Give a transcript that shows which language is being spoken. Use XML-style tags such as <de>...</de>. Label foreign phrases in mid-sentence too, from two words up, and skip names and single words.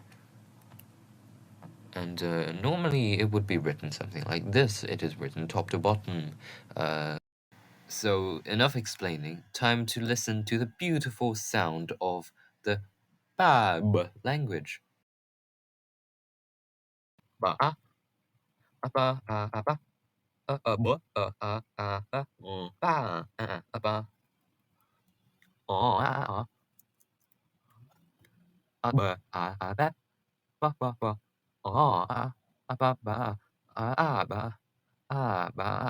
<en>And normally it would be written something like this. It is written top to bottom. So enough explaining. Time to listen to the beautiful sound of the Bab language. Ba a ba a ba ba ba ba ba ba ba ba ba ba ba ba ba</en>